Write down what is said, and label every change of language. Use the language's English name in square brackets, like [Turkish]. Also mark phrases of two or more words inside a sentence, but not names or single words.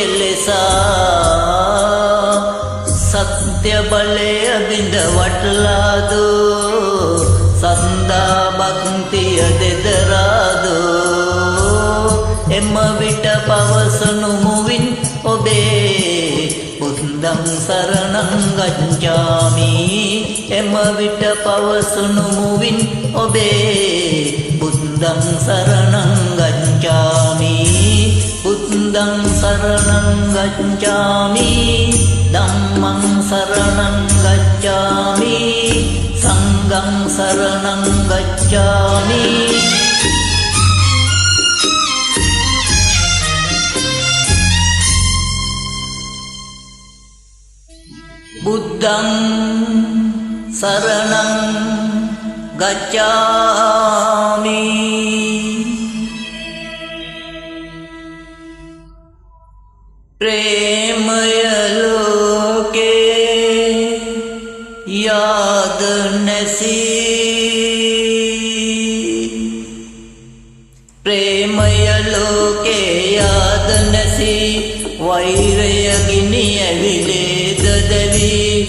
[Sinhala] කෙලෙසා සත්‍ය බලය බිඳ වටලාදෝ සන්දා භක්තිය දෙදරාදෝ එම විට පවසනු මුවින් ඔබේ බුද්ධං [Pali] සරණං ගච්ඡාමි [Sinhala] එම විට පවසනු මුවින් ඔබේ [Pali] බුද්ධං සරණං ගච්ඡාමි බුද්ධං සරණං ගච්ඡාමි ධම්මං සරණං ගච්ඡාමි සංඝං සරණං ගච්ඡාමි බුද්ධං සරණං ගච්ඡාමි [Sinhala] ප්‍රේමය ලෝකේ යාද නැසී ප්‍රේමය ලෝකේ යාද නැසී වෛරය ගිනි ඇවිලේද දෙවි